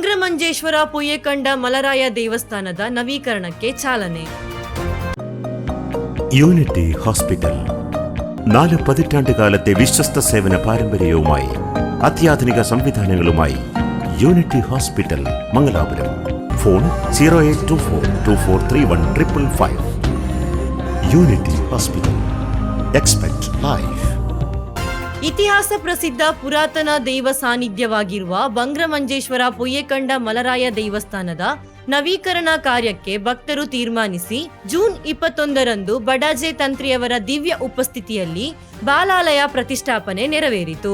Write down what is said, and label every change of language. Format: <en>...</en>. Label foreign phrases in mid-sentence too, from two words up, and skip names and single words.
<kn>ಬಂಗ್ರಮಂಜೇಶ್ವರ ಪೊಯ್ಯಕಂಡ ಮಲರಾಯ ದೇವಸ್ಥಾನದ ನವೀಕರಣಕ್ಕೆ ಚಾಲನೆ.</kn> <ml>യൂണിറ്റി ഹോസ്പിറ്റൽ 4 പതിറ്റാണ്ടുകാലത്തെ വിശ്വസ്ത സേവന പാരമ്പര്യവുമായി അത്യാധുനിക സംവിധാനങ്ങളുമായി യൂണിറ്റി ഹോസ്പിറ്റൽ മംഗലാപുരം. ഫോൺ 0824243155. യൂണിറ്റി ഹോസ്പിറ്റൽ.</ml> <en>Expect life.</en> <kn>ಇತಿಹಾಸ ಪ್ರಸಿದ್ಧ ಪುರಾತನ ದೈವ ಸಾನ್ನಿಧ್ಯವಾಗಿರುವ ಬಂಗ್ರಮಂಜೇಶ್ವರ ಪೊಯ್ಯಕಂಡ ಮಲರಾಯ ದೇವಸ್ಥಾನದ ನವೀಕರಣ ಕಾರ್ಯಕ್ಕೆ ಭಕ್ತರು ತೀರ್ಮಾನಿಸಿ ಜೂನ್ 21ರಂದು ಬಡಾಜೆ ತಂತ್ರಿಯವರ ದಿವ್ಯ ಉಪಸ್ಥಿತಿಯಲ್ಲಿ ಬಾಲಾಲಯ ಪ್ರತಿಷ್ಠಾಪನೆ ನೆರವೇರಿತು.</kn>